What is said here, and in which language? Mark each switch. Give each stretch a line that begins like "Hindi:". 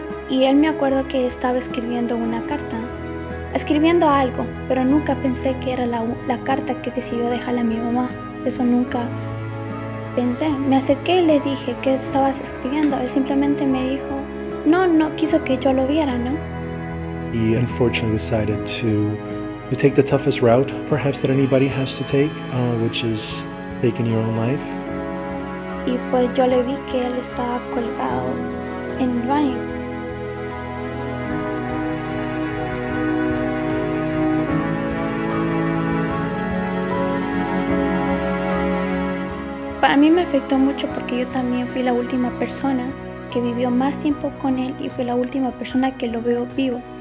Spanish: Y él me acuerdo que estaba escribiendo una carta, escribiendo algo, pero nunca pensé que era la carta que decidió dejarle a mi mamá. Eso nunca pensé. Me acerqué y le dije, ¿qué estabas escribiendo? Él simplemente me dijo, no quiso que yo lo viera, ¿no?
English: He unfortunately decided to take the toughest route, perhaps that anybody has to take, which is taking your own life.
Spanish: Y pues yo le vi que él estaba colgado en el baño. Para mí me afectó mucho porque yo también fui la última persona que vivió más tiempo con él y fui la última persona que lo veo vivo.